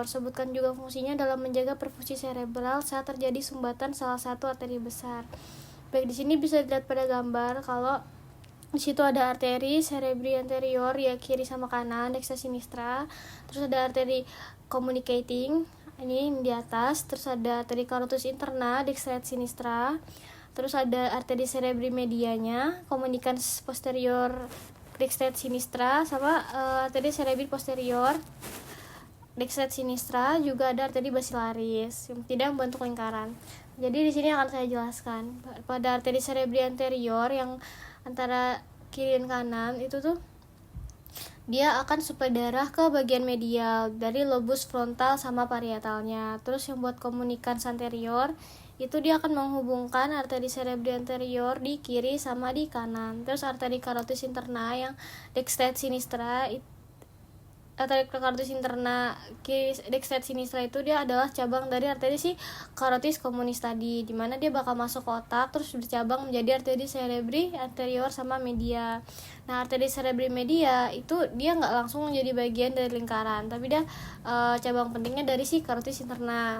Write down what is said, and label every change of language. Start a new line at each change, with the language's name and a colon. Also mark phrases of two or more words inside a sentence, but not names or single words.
Indonesian: Sebutkan juga fungsinya dalam menjaga perfusi cerebral saat terjadi sumbatan salah satu arteri besar. Baik, di sini bisa dilihat pada gambar kalau di situ ada arteri cerebri anterior ya kiri sama kanan, dextra sinistra. Terus ada arteri communicating ini di atas, terus ada arteri carotis interna, dextra sinistra. Terus ada arteri cerebri medianya, communicans posterior dextra sinistra, sama arteri cerebri posterior dextra sinistra. Juga ada arteri basilaris yang tidak membentuk lingkaran. Jadi di sini akan saya jelaskan pada arteri cerebri anterior yang antara kiri dan kanan itu tuh dia akan suplai darah ke bagian medial dari lobus frontal sama parietalnya. Terus yang buat communicans anterior itu dia akan menghubungkan arteri cerebri anterior di kiri sama di kanan. Terus arteri carotis interna yang dextra sinistra, arteri carotis interna kiri dextra sinistra itu dia adalah cabang dari arteri si carotis communis tadi, dimana dia bakal masuk ke otak terus bercabang menjadi arteri cerebri anterior sama media. Nah, arteri cerebri media itu dia nggak langsung menjadi bagian dari lingkaran, tapi dia cabang pentingnya dari si carotis interna.